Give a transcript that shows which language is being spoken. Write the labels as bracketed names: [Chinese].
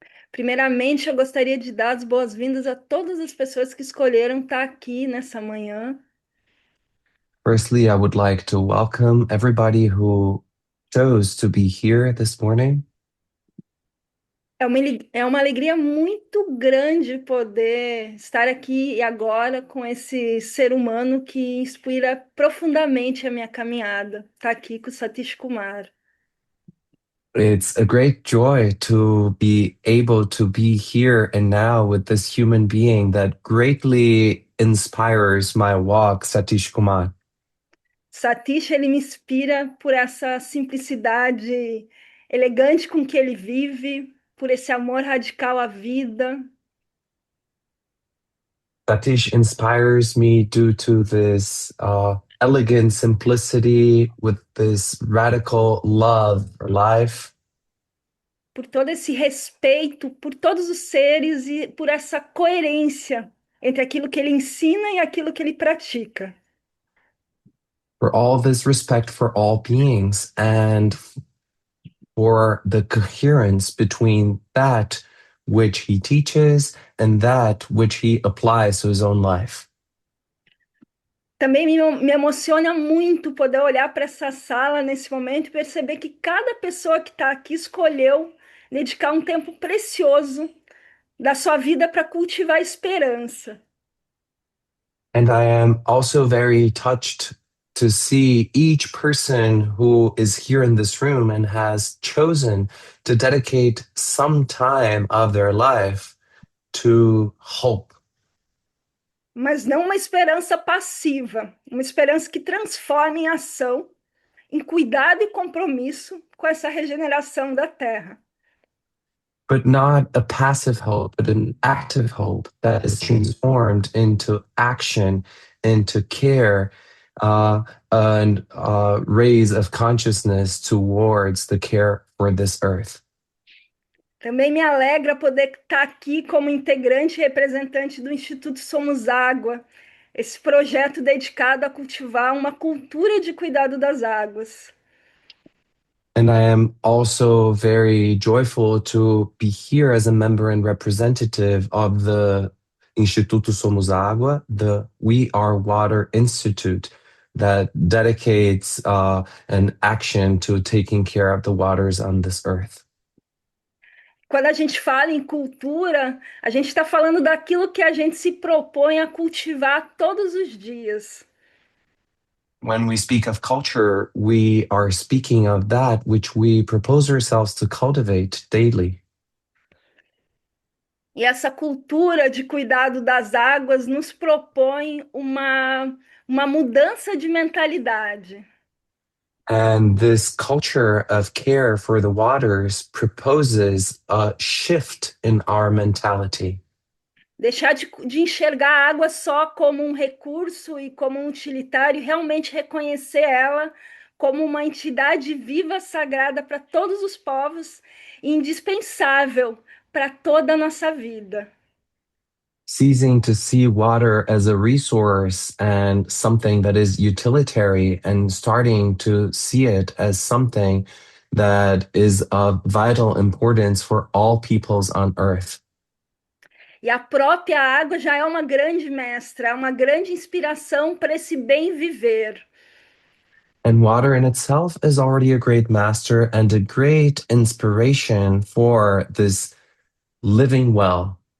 [Portuguese] Primeiramente, eu gostaria de dar as boas-vindas a todas as pessoas que escolheram estar aqui nessa manhã. [English] Firstly, I would like to welcome everybody who chose to be here this morning. [Portuguese] É uma alegria muito grande poder estar aqui e agora com esse ser humano que inspira profundamente a minha caminhada. Está aqui com o Satish Kumar. [English] It's a great joy to be able to be here and now with this human being that greatly inspires my walk, Satish Kumar. [Portuguese] Satish, ele me inspira por essa simplicidade elegante com que ele vive, por esse amor radical à vida. [English] Satish inspires me due to this elegant simplicity with this radical love for life. [Portuguese] Por todo esse respeito por todos os seres e por essa coerência entre aquilo que ele ensina e aquilo que ele pratica. [English] For all this respect for all beings and for the coherence between that which he teaches and that which he applies to his own life. [Portuguese] Também me emociona muito poder olhar para essa sala nesse momento e perceber que cada pessoa que está aqui escolheu dedicar um tempo precioso da sua vida para cultivar a esperança. [English] And I am also very touched to see each person who is here in this room and has chosen to dedicate some time of their life to hope. [Portuguese] Mas não uma esperança passiva, uma esperança que transforma em ação, em cuidado e compromisso com essa regeneração da Terra. [English] But not a passive hope, but an active hope that is transformed into action, into care, and raise of consciousness towards the care for this earth. [Portuguese] Também me alegra poder estar aqui como integrante e representante do Instituto Somos Água, esse projeto dedicado a cultivar uma cultura de cuidado das águas. [English] And I am also very joyful to be here as a member and representative of the Instituto Somos Água, the We Are Water Institute, that dedicates an action to taking care of the waters on this earth. [Portuguese] Quando a gente fala em cultura, a gente está falando daquilo que a gente se propõe a cultivar todos os dias. [English] When we speak of culture, we are speaking of that which we propose ourselves to cultivate daily. [Portuguese] E essa cultura de cuidado das águas nos propõe uma mudança de mentalidade. [English] And this culture of care for the waters proposes a shift in our mentality. [Portuguese] Deixar de enxergar a água só como um recurso e como um utilitário, e realmente reconhecer ela como uma entidade viva, sagrada para todos os povos e indispensável para toda a nossa vida. [English] Ceasing to see water as a resource and something that is utilitarian and starting to see it as something that is of vital importance for all peoples on earth. [Portuguese] E a própria água já é uma grande mestra, é uma grande inspiração para esse bem viver. [English] And water in itself is already a great master and a great inspiration for this living well.